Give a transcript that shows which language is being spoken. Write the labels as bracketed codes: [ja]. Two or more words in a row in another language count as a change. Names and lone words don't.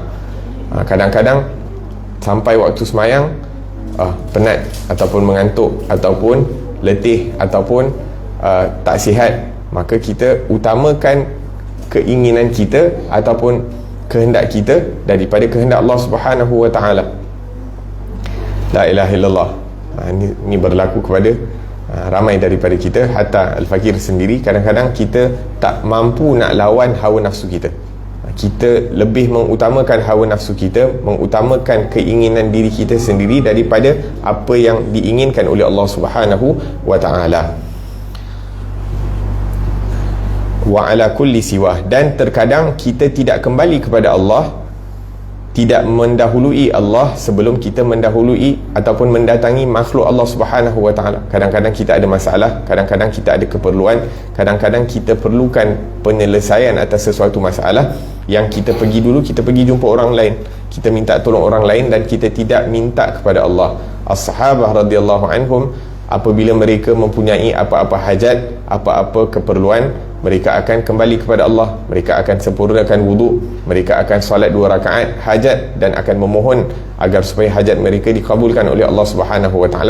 [ms] Kadang-kadang sampai waktu semayang penat ataupun mengantuk ataupun letih ataupun tak sihat, maka kita utamakan keinginan kita ataupun kehendak kita daripada kehendak [ar] الله سبحانه وتعالى. لا إله إلا الله. [ms] Ini berlaku kepada ramai daripada kita, hatta Al-Fakir sendiri. Kadang-kadang kita tak mampu nak lawan hawa nafsu kita. Kita lebih mengutamakan hawa nafsu kita, mengutamakan keinginan diri kita sendiri daripada apa yang diinginkan oleh [ar] الله سبحانه وتعالى. وعلى كل سواه, [ms] dan terkadang kita tidak kembali kepada Allah, tidak mendahului Allah sebelum kita mendahului ataupun mendatangi makhluk [ar] الله سبحانه وتعالى. [ms] Kadang-kadang kita ada masalah, kadang-kadang kita ada keperluan, kadang-kadang kita perlukan penyelesaian atas sesuatu masalah, yang kita pergi dulu, kita pergi jumpa orang lain, kita minta tolong orang lain dan kita tidak minta kepada Allah. [ar] الصحابة رضي الله عنهم, [ms] apabila mereka mempunyai apa-apa hajat, apa-apa keperluan, mereka akan kembali kepada Allah, mereka akan sempurnakan wuduk, mereka akan solat 2 rakaat hajat dan akan memohon agar supaya hajat mereka dikabulkan oleh [ar] الله سبحانه وتعالى.